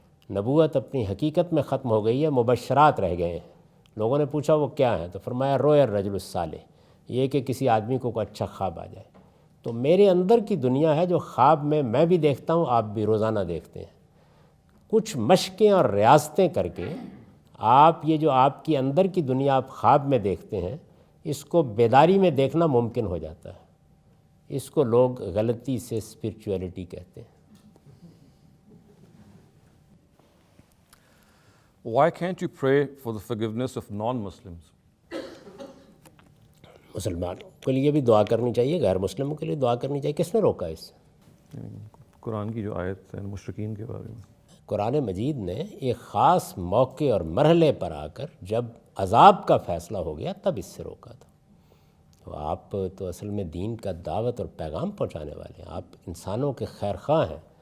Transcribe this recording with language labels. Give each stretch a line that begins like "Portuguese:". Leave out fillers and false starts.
Urdu: نبوت اپنی حقیقت میں ختم ہو گئی ہے، مبشرات رہ گئے ہیں۔ لوگوں نے پوچھا وہ کیا ہیں، تو فرمایا
Arabic: رویا الرجل الصالح،
Urdu: یہ کہ کسی آدمی کو کوئی اچھا خواب آ جائے۔ تو میرے اندر کی دنیا ہے جو خواب میں بھی دیکھتا ہوں، آپ بھی روزانہ دیکھتے ہیں۔ کچھ مشقیں اور ریاستیں کر کے آپ یہ جو آپ کی اندر کی دنیا آپ خواب میں دیکھتے ہیں، اس کو بیداری میں دیکھنا ممکن ہو جاتا ہے۔ اس کو لوگ غلطی سے اسپرچویلٹی کہتے ہیں۔
English: Why can't you pray for the forgiveness of non-Muslims?
Urdu: مسلمانوں کے لیے بھی دعا کرنی چاہیے، غیر مسلموں کے لیے دعا کرنی چاہیے۔ کس نے روکا اس سے؟ قرآن کی جو آیت ہے مشرکین کے بارے میں، قرآن مجید نے ایک خاص موقع اور مرحلے پر آ کر جب عذاب کا فیصلہ ہو گیا تب اس سے روکا تھا۔ تو آپ تو اصل میں دین کا دعوت اور پیغام پہنچانے والے ہیں، آپ انسانوں کے خیر خواہ ہیں۔